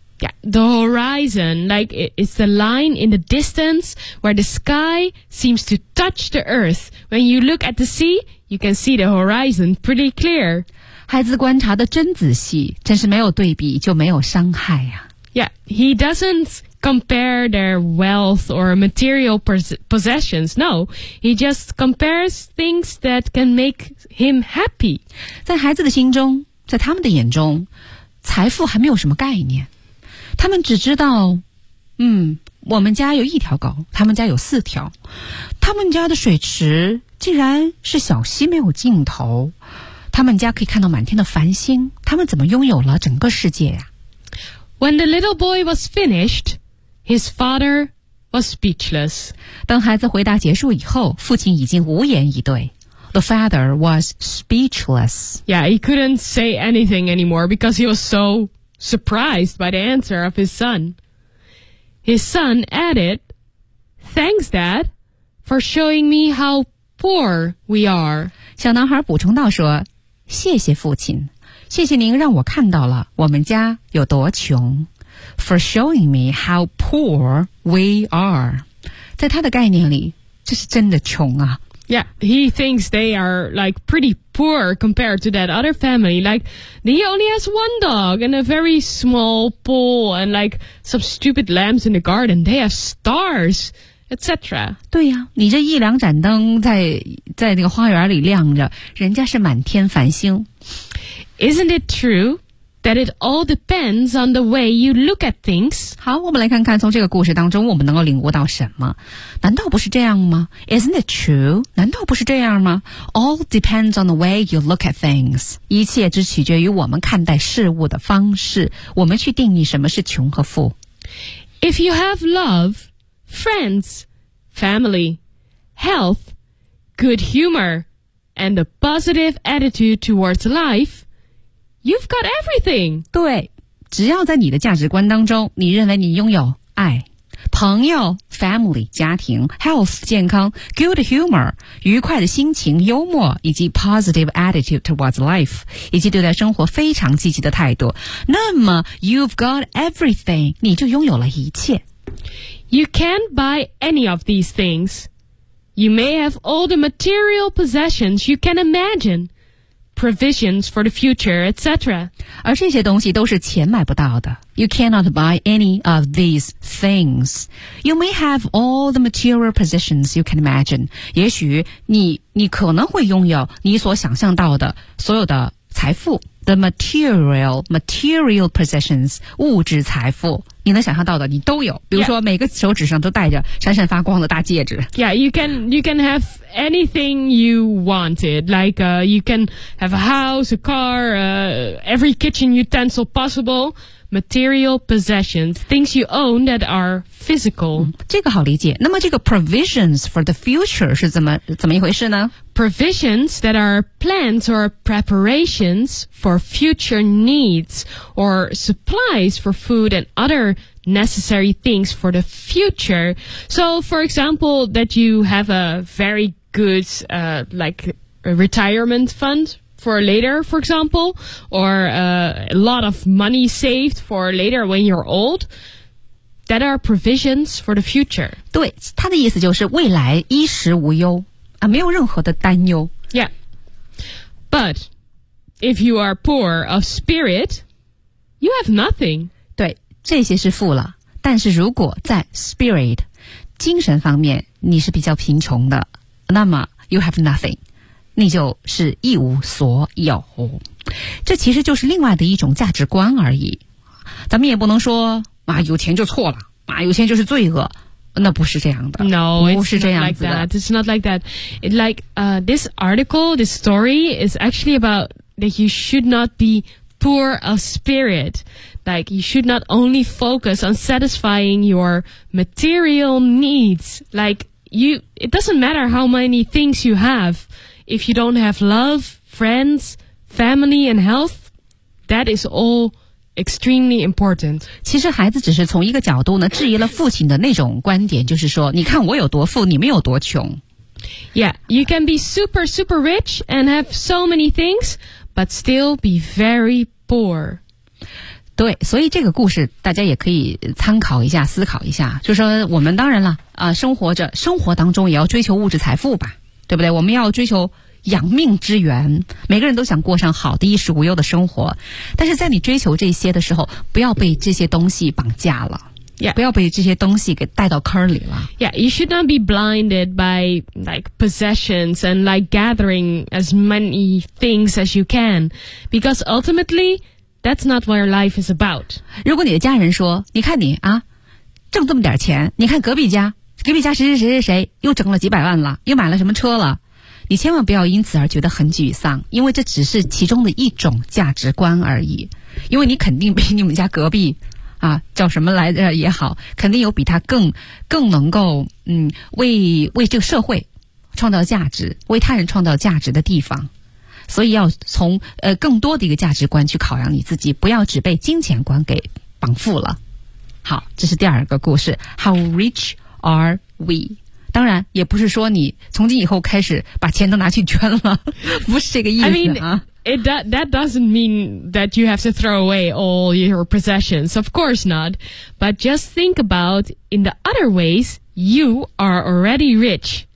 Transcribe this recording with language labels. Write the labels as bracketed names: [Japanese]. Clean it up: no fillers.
[English] Yeah, the horizon, like it's the line in the distance where the sky seems to touch the earth. When you look at the sea, you can see the horizon pretty clear. [Chinese] 孩子观察得真仔细，真是没有对比就没有伤害啊。 [English] Yeah, he doesn't compare their wealth or material possessions. No, he just compares things that can make him happy. [Chinese] 在孩子的心中，在他们的眼中，财富还没有什么概念。他们只知道，我们家有一条狗，他们家有四条，他们家的水池竟然是小溪没有尽头，他们家可以看到满天的繁星，他们怎么拥有了整个世界呀？ [English] When the little boy was finished, his father was speechless. [Chinese] 当孩子回答结束以后，父亲已经无言以对。 [English] The father was speechless. Yeah, he couldn't say anything anymore because he was so... surprised by the answer of his son. His son added, Thanks, Dad, for showing me how poor we are. [Chinese] 小男孩补充道说，谢谢父亲，谢谢您让我看到了我们家有多穷。 [English] For showing me how poor we are. [Chinese] 在他的概念里，这是真的穷啊。 [English] Yeah, he thinks they are like pretty poor compared to that other family. Like, he only has one dog and a very small pool and like some stupid lamps in the garden. They have stars, etc. [Chinese] 对呀，你这一两盏灯在那个花园里亮着，人家是满天繁星。 [English] Isn't it true that it all depends on the way you look at things? [Chinese] 好，我们来看看从这个故事当中我们能够领悟到什么。难道不是这样吗？ [English] Isn't it true? [Chinese] 难道不是这样吗？ [English] All depends on the way you look at things. [Chinese] 一切只取决于我们看待事物的方式，我们去定义什么是穷和富。 [English] If you have love, friends, family, health, good humor, and a positive attitude towards life,You've got everything. [Chinese] 对，只要在你的价值观当中，你认为你拥有爱、朋友 [English] family [Chinese] 家庭 [English] health [Chinese] 健康 [English] good humor [Chinese] 愉快的心情、幽默以及 [English] positive attitude towards life [Chinese] 以及对待生活非常积极的态度，那么 [English] you've got everything， [Chinese] 你就拥有了一切。 [English] You can't buy any of these things. You may have all the material possessions you can imagine. Provisions for the future, etc. [Chinese] 而这些东西都是钱买不到的。 [English] You cannot buy any of these things. You may have all the material possessions you can imagine. [Chinese] 也许你可能会拥有你所想象到的所有的财富。 [English] The material possessions, [Chinese] 物质财富。你能想象到的你都有。比如说每个手指上都戴着闪闪发光的大戒指。 [English] Yeah, you can have anything you wanted. Like, you can have a house, a car, every kitchen utensil possible. Material possessions, things you own that are physical.、 [Chinese] 这个好理解。那么这个 [English] provisions for the future [Chinese] 是怎么一回事呢？ [English] Provisions that are plans or preparations for future needs or supplies for food and other necessary things for the future. So, for example, that you have a very good, like, retirement fund. For later, for example, or a lot of money saved for later when you're old, that are provisions for the future. [Chinese] 对，他的意思就是未来衣食无忧啊，没有任何的担忧。 [English] Yeah, but if you are poor of spirit, you have nothing. [Chinese] 对，这些是富了，但是如果在 spirit 精神方面你是比较贫穷的，那么 [English] you have nothing. [Chinese] 那就是一无所有。这其实就是另外的一种价值观而已。咱们也不能说啊，有钱就错了啊，有钱就是罪恶。那不是这样的。 [English] No, it's not like that. It's not like that. It, like, this article, this story is actually about that you should not be poor of spirit. Like, you should not only focus on satisfying your material needs. Like, it doesn't matter how many things you have. If you don't have love, friends, family, and health, that is all extremely important. [Chinese] 其实孩子只是从一个角度呢质疑了父亲的那种观点，就是说你看我有多富，你们有多穷。 [English] Yeah, you can be super super rich and have so many things but still be very poor. [Chinese] 对，所以这个故事大家也可以参考一下，思考一下，就是说我们当然了生活当中也要追求物质财富吧，对不对？我们要追求养命之源，每个人都想过上好的衣食无忧的生活，但是在你追求这些的时候，不要被这些东西绑架了。 [English] Yeah. [Chinese] 不要被这些东西给带到坑里了。 [English] Yeah, you should not be blinded by like possessions and like gathering as many things as you can, because ultimately that's not what your life is about. [Chinese] 如果你的家人说，你看你啊，挣这么点钱，你看隔壁家谁谁谁谁谁又挣了几百万了，又买了什么车了，你千万不要因此而觉得很沮丧，因为这只是其中的一种价值观而已。因为你肯定比你们家隔壁啊叫什么来着也好，肯定有比他更能够为这个社会创造价值，为他人创造价值的地方。所以要从更多的一个价值观去考量你自己，不要只被金钱观给绑缚了。好，这是第二个故事。 [English] How rich are we? [Chinese] 当然也不是说你从今以后开始把钱都拿去捐了，不是这个意思啊。 [English] I mean, that doesn't mean that you have to throw away all your possessions. Of course not. But just think about in the other ways, you are already rich.